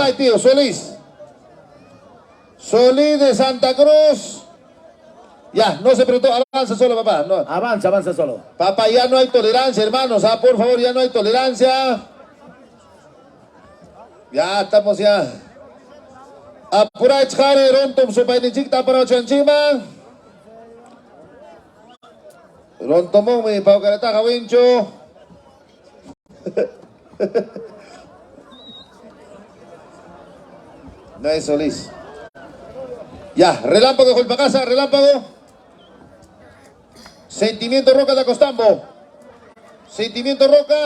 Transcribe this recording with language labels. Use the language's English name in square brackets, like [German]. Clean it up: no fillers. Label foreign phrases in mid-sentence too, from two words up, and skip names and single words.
[Spanish] va, tío, Solís. Solís de Santa Cruz. Ya, no se preguntó, avanza solo, papá. No. Avanza solo. Papá, ya no hay tolerancia, hermanos. Ah, por favor, ya no hay tolerancia. Ya estamos ya. Apurach Jare, Rontom, Supainichik, Taparo Chanchima. Rontomón, mi Pau Carataja, Wincho. No es Solís. Ya, relámpago, Jolpacasa, relámpago. Sentimiento Roca de Acostambo. Sentimiento Roca.